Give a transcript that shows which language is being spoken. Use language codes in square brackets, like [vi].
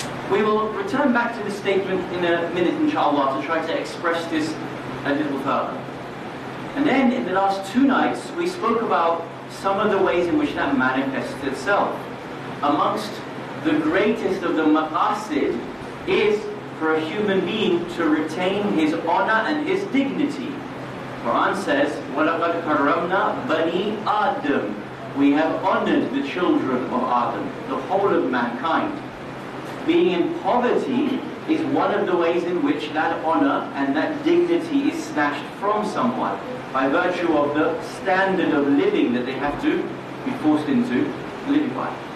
[en] We will return back to this statement in a minute, inshallah, to try to express this a little further. And then in the last 2 nights, we spoke about some of the ways in which that manifests itself. Amongst the greatest of the maqasid is for a human being to retain his honor and his dignity. Quran says, [ar] وَلَقَدْ كَرَّمْنَا بَنِي آدَمَ. [en] We have honored the children of Adam, the whole of mankind. Being in poverty is one of the ways in which that honor and that dignity is snatched from someone by virtue of the standard of living that they have to be forced into living by.